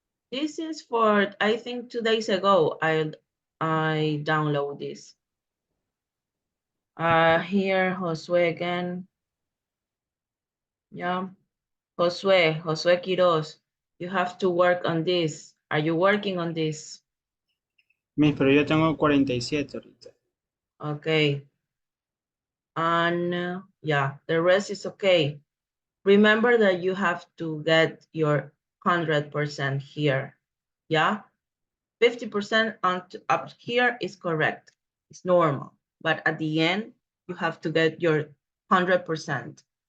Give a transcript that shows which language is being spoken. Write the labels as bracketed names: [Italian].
[English] This is for, I think 2 days ago, I download this. Here, Josue again. Yeah, Josue Quiroz, you have to work on this. Are you working on this? [Spanish] Miss, pero yo tengo 47 ahorita. [English] Okay. And yeah, the rest is okay. Remember that you have to get your 100% here. Yeah, 50% up here is correct. It's normal. But at the end, you have to get your 100%.